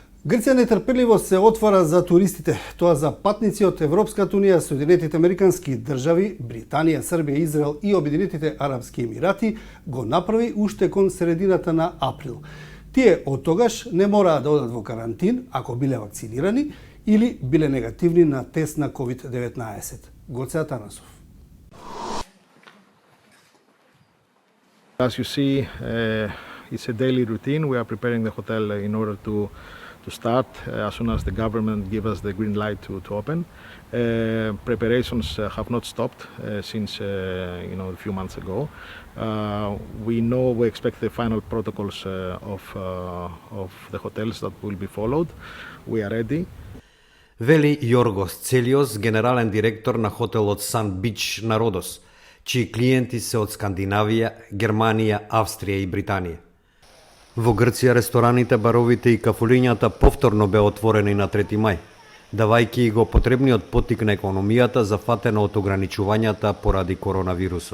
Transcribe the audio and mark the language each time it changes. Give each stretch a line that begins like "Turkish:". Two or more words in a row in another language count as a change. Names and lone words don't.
Macedonian: Грција нетрпеливо се отвора за туристите, тоа за патници од Европската унија, Соединетите Американски држави, Британија, Србија, Израел и Обединетите Арапски Емирати го направи уште кон средината на април. Тие од тогаш не мораа да одат во карантин ако биле вакцинирани или биле негативни на тест на COVID-19. Гоце Атанасов.
English: As you see, it's a daily routine. We are preparing the hotel in order to start as soon as the government gives us the green light to open. Preparations have not stopped since a few months ago. We expect the final protocols of the hotels that will be followed. We are ready.
Macedonian: Вели Јоргос Целиос, генерален директор на хотелот Сан Бич на Родос, чии клиенти се од Скандинавија, Германија, Австрија и Британија. Во Грција рестораните, баровите и кафулињата повторно беа отворени на 3 мај, давајќи го потребниот поттик на економијата зафатена од ограничувањата поради коронавирусот.